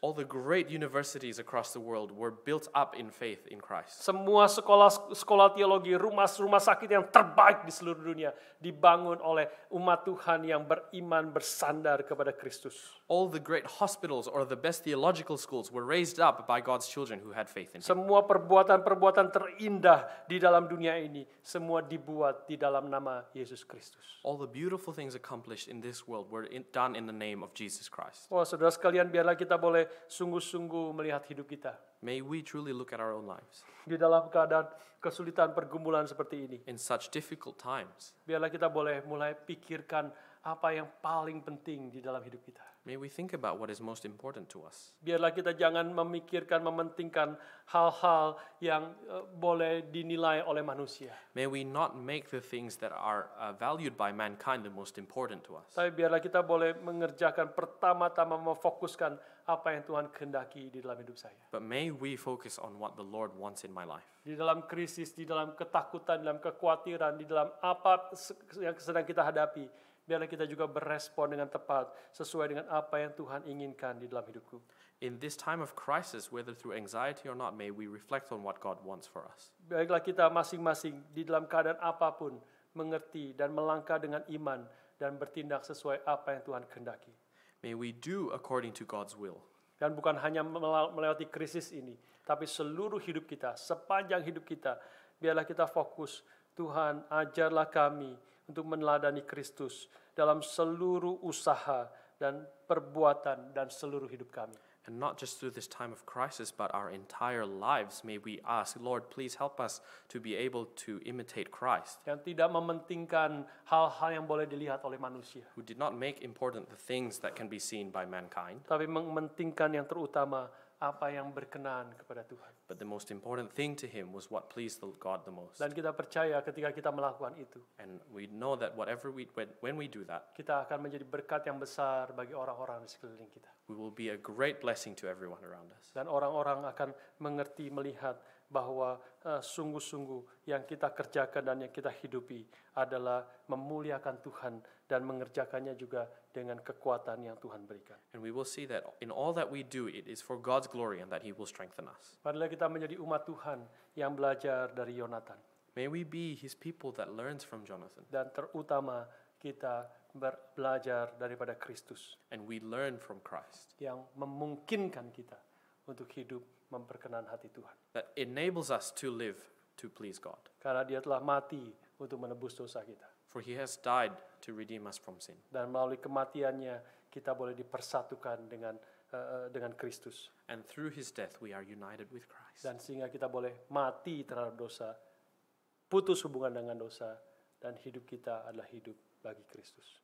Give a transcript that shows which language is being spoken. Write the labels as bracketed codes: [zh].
[en] All the great universities across the world were built up in faith in Christ. [id] Semua sekolah teologi, rumah sakit yang terbaik di seluruh dunia dibangun oleh umat Tuhan yang beriman bersandar kepada Kristus. [en] All the great hospitals or the best theological schools were raised up by God's children who had faith in him. [id] Semua perbuatan-perbuatan terindah di dalam dunia ini semua dibuat di dalam nama Yesus Kristus. [en] All the beautiful things accomplished in this world were done in the name of Jesus Christ. [id] Oh, saudara sekalian, biarlah kita boleh sungguh-sungguh melihat hidup kita. [en] May we truly look at our own lives [id] Di dalam keadaan kesulitan pergumulan seperti ini. [en] in such difficult times. [id] Biarlah kita boleh mulai pikirkan apa yang paling penting di dalam hidup kita. [en] May we think about what is most important to us. [id] Biarlah kita jangan memikirkan, mementingkan hal-hal yang boleh dinilai oleh manusia. [en] May we not make the things that are valued by mankind the most important to us. [id] Tapi biarlah kita boleh mengerjakan pertama-tama memfokuskan apa yang Tuhan kehendaki di dalam hidup saya. [en] But may we focus on what the Lord wants in my life. [id] Di dalam krisis, di dalam ketakutan, di dalam kekhawatiran, di dalam apa yang sedang kita hadapi, biarlah kita juga berespon dengan tepat sesuai dengan apa yang Tuhan inginkan di dalam hidupku. [en] In this time of crisis, whether through anxiety or not, may we reflect on what God wants for us. [id] Baiklah kita masing-masing di dalam keadaan apapun mengerti dan melangkah dengan iman dan bertindak sesuai apa yang Tuhan kehendaki. [en] May we do according to God's will. [id] Dan bukan hanya melewati krisis ini, tapi seluruh hidup kita, sepanjang hidup kita, biarlah kita fokus, Tuhan ajarlah kami untuk meneladani Kristus dalam seluruh usaha dan perbuatan dan seluruh hidup kami. [en] And not just through this time of crisis, but our entire lives, may we ask, Lord, please help us to be able to imitate Christ, [id] Yang tidak mementingkan hal-hal yang boleh dilihat oleh manusia, [en] who did not make important the things that can be seen by mankind, [id] tapi mementingkan yang terutama apa yang berkenan kepada Tuhan. [en] but the most important thing to him was what pleased God the most. [id] Dan kita percaya ketika kita melakukan itu, [en] And we know that when we do that, [id] kita akan menjadi berkat yang besar bagi orang-orang di sekeliling kita. [en] we will be a great blessing to everyone around us. [id] Dan orang-orang akan mengerti, melihat bahwa sungguh-sungguh yang kita kerjakan dan yang kita hidupi adalah memuliakan Tuhan dan mengerjakannya juga dengan kekuatan yang Tuhan berikan. [en] And we will see that in all that we do, it is for God's glory and that he will strengthen us. [id] Marilah kita menjadi umat Tuhan yang belajar dari Yonatan. [en] May we be his people that learns from Jonathan, [id] Dan terutama kita belajar daripada Kristus [en] and we learn from Christ, [id] yang memungkinkan kita untuk hidup memperkenan hati Tuhan. [en] that enables us to live to please God. [id] Karena dia telah mati untuk menebus dosa kita. [en] For he has died to redeem us from sin. [id] Dan melalui kematiannya kita boleh dipersatukan dengan Kristus. [en] And through his death we are united with Christ. [id] Dan sehingga kita boleh mati terhadap dosa, putus hubungan dengan dosa, dan hidup kita adalah hidup bagi Kristus.